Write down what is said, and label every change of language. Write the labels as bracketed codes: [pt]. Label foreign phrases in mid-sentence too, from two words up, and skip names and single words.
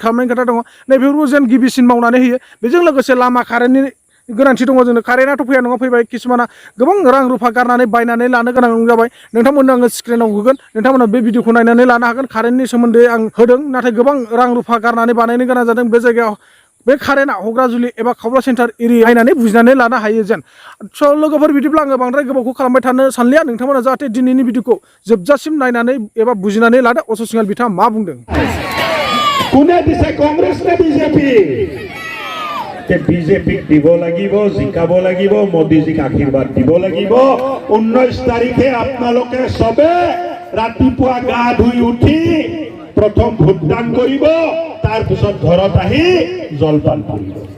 [brx] खालामनायनि खोथा दङ नैबेफोरखौ जेन गिबिसिन मावनानै होयो बेजों लोगोसे लामा कारेन्टनि गोनांथि दङ जोंनो कारेन्टआथ' फैया नङा फैबाय किसुमाना गोबां रां रुफा गारनानै बायनानै लानो गोनां जाबाय नोंथांमोननो आङो स्क्रिनाव होगोन नोंथांमोना बे भिडिअखौ नायनानै लानो हागोन कारेन्टनि सोमोन्दै आं होदों नाथाय गोबां रां रुफा गारनानै बानायनो गोनां जादों बे जायगायाव बे कारेन्टआ क'क्राझार एबा खावला सेन्टार एरिया नायनानै बुजिनानै लानो हायो जेन स' लोगोफोर बिदिब्ला आङो बांद्राय गोबावखौ खालामबाय थानो सानलिया नोंथांमोना जाहाथे दिनैनि भिडिअखौ जोबजासिम नायनानै एबा बुजिनानै लादो अशोक सिंहाल बिथाङा मा बुंदों [as] কোনে দিছে কংগ্ৰেছ নে বিজেপি বিজেপিক দিব লাগিব জিকাব লাগিব মোদীজীক আশীৰ্বাদ দিব লাগিব 19 তাৰিখে আপোনালোকে সবে ৰাতিপুৱা গা ধুই উঠি প্ৰথম ভোটদান কৰিব তাৰ পিছত ঘৰত আহি জলপান কৰিব